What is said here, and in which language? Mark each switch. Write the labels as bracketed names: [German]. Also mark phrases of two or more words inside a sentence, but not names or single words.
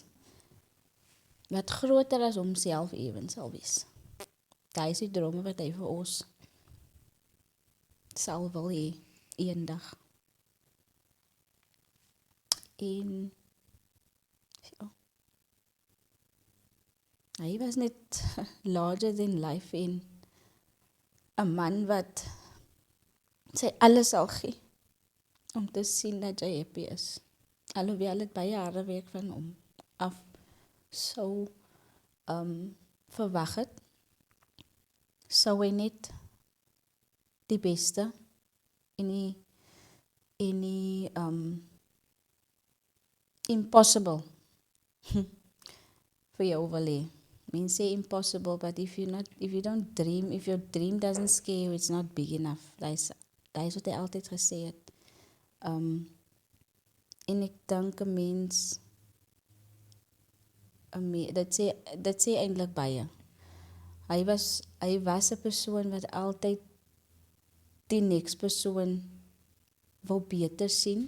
[Afrikaans] Wat groter as homself ewen sal wees. Daai is die drome wat hy vir ons sal wil hê eendag. En ja, hy was net [English] larger than life [Afrikaans] en 'n man wat sy alles sal gee om te sien dat jy happy is. Alhoewel het baie harde werk van hom af sou verwag het, sou hy net die beste en die impossible vir jou wil hê. [English] Mense say impossible, but if you don't dream, if your dream doesn't scare you, it's not big enough. [Afrikaans] Dis wat hy altyd gesê het. En ek dink 'n mens, dit sê eintlik baie. Hy was 'n persoon wat altyd die next persoon wou beter sien.